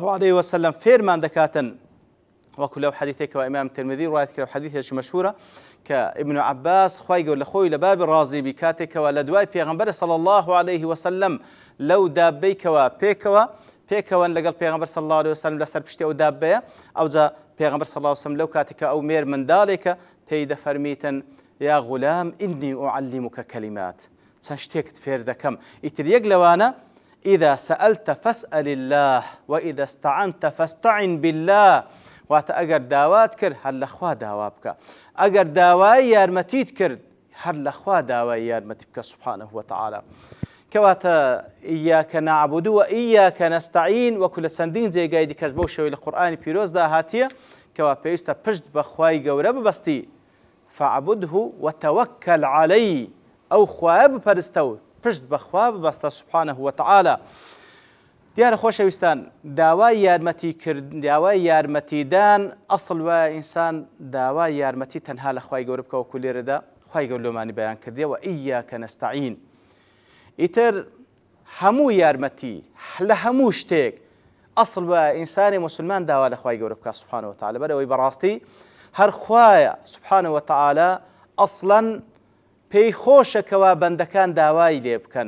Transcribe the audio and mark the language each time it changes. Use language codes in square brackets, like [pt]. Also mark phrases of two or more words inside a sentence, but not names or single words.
[ar] عليه وسلم [ckb] فێرمان دەکاتن وەکو لەو حەدیثێکەوە ئیمام ترمذی ڕوایەت کرد حەدیثێکی مەشهورە کە ابن عباس خوای گەورە لە خۆی لە بابی ڕازیبی کاتێکەوە لە دوای پێغەمبەر [ar] صلی الله عليه وسلم [ckb] لەو دابەیکەوە پێکەوەن لەگەڵ پێغەمبەر [ar] صلی الله عليه وسلم [ckb] لەسەر پشتی ئەو دابەیە ئەوجا پێغەمبەر [ar] صلی الله عليه وسلم [ckb] لەو کاتێکە ئەو مێر منداڵێکە پێی دەفەرمیتن [ar] يا غلام إني أعلمك كلمات [ckb] چەند شتێکت فێر دەکەم ئیتر یەک لەوانە [ar] إذا سألت فاسأل الله وإذا استعنت فاستعن بالله واتە [ckb] ئەگەر داوات کرد هەر لە خوا داوا بکە ئەگەر داوای یارمەتیت کرد هەر لە خوا داوای یارمەتی بکە [ar] سبحانه وتعالى [ckb] کەواتە [ar] إياك نعبد وإياك نستعين [ckb] وەکو لە چەندین جێگای دیکەش بەو شێوەی لە قورئانی پیرۆزدا هاتیە کەوا پێویستە پشت بە خوای گەورە ببەستی [ar] فاعبده وتوكل عليه [ckb] أو خواب بپەرستە و پشت بەخوا ببەستە [ar] سبحانه وتعالى [ckb] دیارە خۆشەویستان داوای یارمەتیدان ئەسڵ وایە ئینسان داوای یارمەتی تەنها لە خوای گەورە بکە وەکو لێرەدا خوای گەورە لۆمانی بەیان کردیە [ar] وإياك نستعين [ckb] ئیتر هەموو یارمەتی لە هەموو شتێک ئەسڵ وایە ئینسانی مسلمان داوا لە خوای گەورە بکە [ar] سبحانه وتعالى [ckb] بەرەوەی بەڕاستی هەر خوایە [ar] سبحانه وتعالى [ckb] ئەسڵەن پێی خۆشەکەوە بەندەکان داوای لێ بکەن